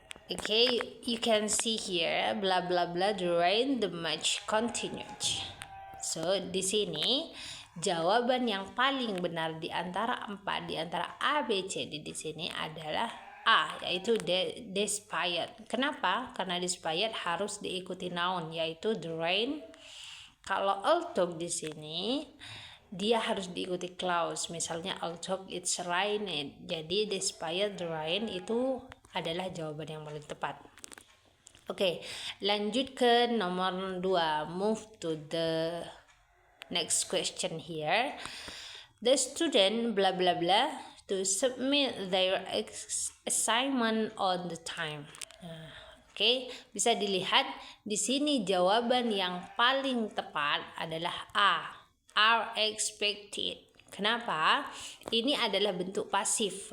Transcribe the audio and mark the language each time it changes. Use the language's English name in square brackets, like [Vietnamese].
[English] Okay, you can see here, blah blah blah, the rain, the match continued. [Indonesian] So di sini jawaban yang paling benar di antara A, B, C di sini adalah A, yaitu despite. Kenapa? Karena despite harus diikuti noun, yaitu [English] the rain. [Indonesian] Kalau although di sini dia harus diikuti clause. Misalnya [English] although it's raining. [Indonesian] Jadi [English] despite the rain [Indonesian] itu adalah jawaban yang paling tepat. Oke, lanjut ke nomor 2. [English] Move to the next question here. The student blah blah blah to submit their assignment on the time. [Indonesian] Oke, bisa dilihat di sini jawaban yang paling tepat adalah A, [English] are expected. [Indonesian] Kenapa? Ini adalah bentuk pasif.